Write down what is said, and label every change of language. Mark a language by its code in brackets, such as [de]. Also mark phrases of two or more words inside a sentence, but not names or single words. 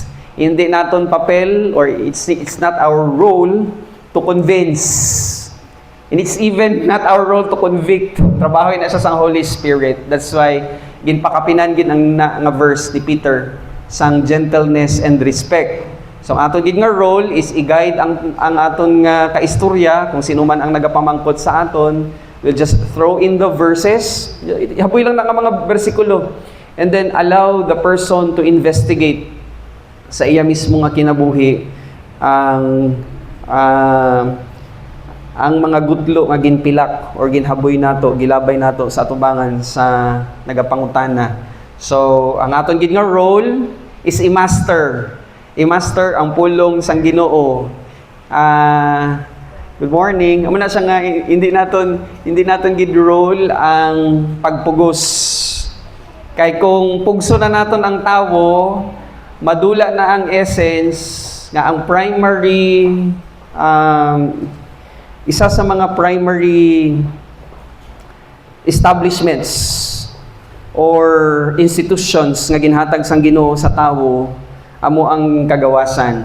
[hil] Hindi naton papel [en] or it's not our role to convince. And it's even not our role to convict. [hil] Trabaho na siya sa Holy Spirit. [en] That's why [hil] ginpakapinan gid ang nga verse ni Peter sang [en] gentleness and respect. [hil] So ang aton gid nga role is i-guide ang aton nga kaistorya kung sino man ang nagapamangkot sa aton. [en] We'll just throw in the verses. [hil] Haboy lang na nga mga bersikulo. [en] And then allow the person to investigate [hil] sa iya mismo nga kinabuhi ang mga gutlo nga ginpilak or ginhaboy nato, gilabay nato sa atubangan sa nagapangutana. So ang aton gid nga role is i-master. I-master ang pulong sang Ginoo. [en] Good morning. [hil] Amo na siya nga hindi naton gid role ang pagpugos. Kay kung pugso na naton ang tawo, madula na ang essence nga ang primary isa sa mga [en] primary establishments or institutions [hil] nga ginhatag sang Ginoo sa tawo amo ang kagawasan.